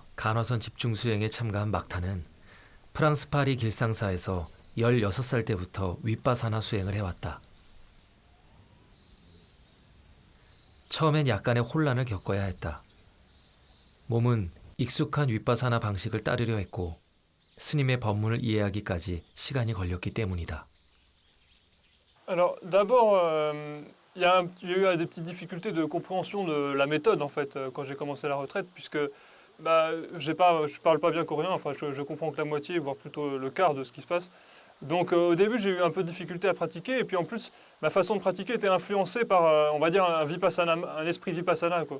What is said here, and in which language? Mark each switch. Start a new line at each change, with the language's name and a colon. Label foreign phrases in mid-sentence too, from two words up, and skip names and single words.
Korean: 간화선 집중 수행에 참가한 막탄은 프랑스 파리 길상사에서 16살 때부터 윗바사나 수행을 해왔다. 처음엔 약간의 혼란을 겪어야 했다. 몸은 익숙한 윗바사나 방식을 따르려 했고 스님의 법문을 이해하기까지 시간이 걸렸기 때문이다.
French: Alors, d'abord, il y a eu des petites difficultés de compréhension de la méthode, en fait, quand j'ai commencé la retraite, puisque bah, je parle pas bien coréen, enfin, je comprends que la moitié, voire plutôt le quart de ce qui se passe. Donc, au début, j'ai eu un peu de difficulté à pratiquer, et puis en plus, ma façon de pratiquer était influencée par, on va dire, un esprit vipassana, quoi.